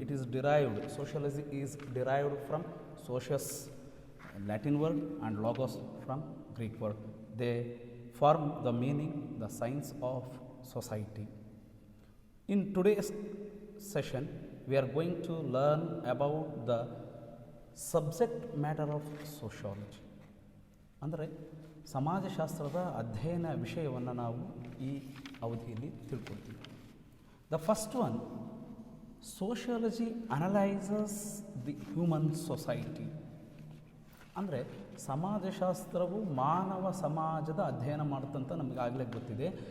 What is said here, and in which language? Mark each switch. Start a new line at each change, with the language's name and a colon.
English: It is derived, sociology is derived from socius Latin word and logos from Greek word. They form the meaning, the science of society. In today's session we are going to learn about the subject matter of sociology.
Kannada: ಅಂದರೆ ಸಮಾಜಶಾಸ್ತ್ರದ ಅಧ್ಯಯನ ವಿಷಯವನ್ನು ನಾವು ಈ ಅವಧಿಯಲ್ಲಿ ತಿಳ್ಕೊಳ್ತೀವಿ.
English: The first one, sociology analyses the human society.
Kannada: ಅಂದರೆ ಸಮಾಜಶಾಸ್ತ್ರವು ಮಾನವ ಸಮಾಜದ ಅಧ್ಯಯನ ಮಾಡುತ್ತಂತ ನಮಗಾಗಲೇ ಗೊತ್ತಿದೆ.